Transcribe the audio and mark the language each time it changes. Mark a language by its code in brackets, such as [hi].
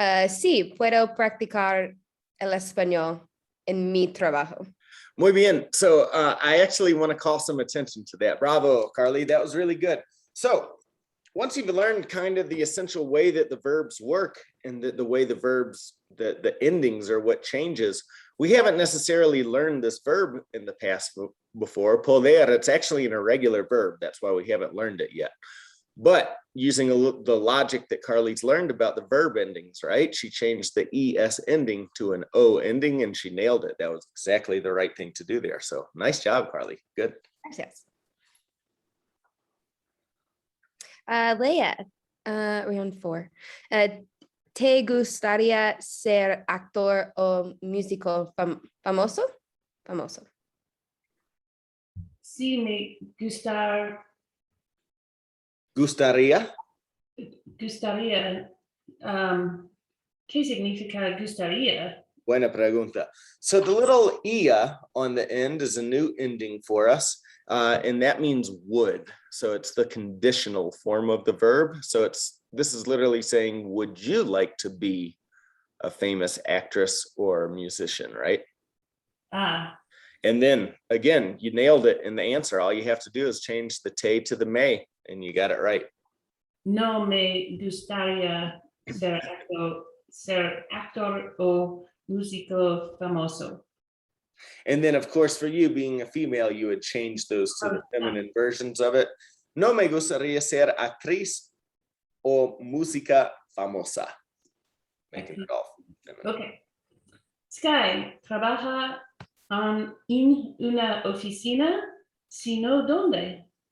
[es] Sí, puedo practicar el español en mi trabajo. Muy bien. [en] So I actually want to call some attention to that. Bravo, Carly. That was really good. So once you've learned kind of the essential way that the verbs work and the way the verbs, the endings are what changes, we haven't necessarily learned this verb in the past before. Poder, it's actually an irregular verb. That's why we haven't learned it yet. But using the logic that Carly's learned about the verb endings, right? She changed the ES ending to an O ending and she nailed it. That was exactly the right thing to do there. So nice job, Carly. Good. [es] Gracias. [en] Leia, round 4. [es] ¿Te gustaría ser actor o músico famoso? Famoso. Sí, me Gustaría. gustaría. ¿Qué significa gustaría? Buena pregunta. [en] So the little ia on the end is a new ending for us, and that means would. So it's the conditional form of the verb. So this is literally saying, would you like to be a famous actress or musician, right? Ah, And then again, you nailed it in the answer. All you have to do is change the te to the may, and you got it right. [es] no me gustaría ser actor o músico famoso. [en] And then, of course, for you being a female, you would change those to the feminine versions of it. [es] No me gustaría ser actriz o música famosa. [en] Making it all feminine. Okay. [es] Sky, ¿trabaja en una oficina? Si no, ¿dónde?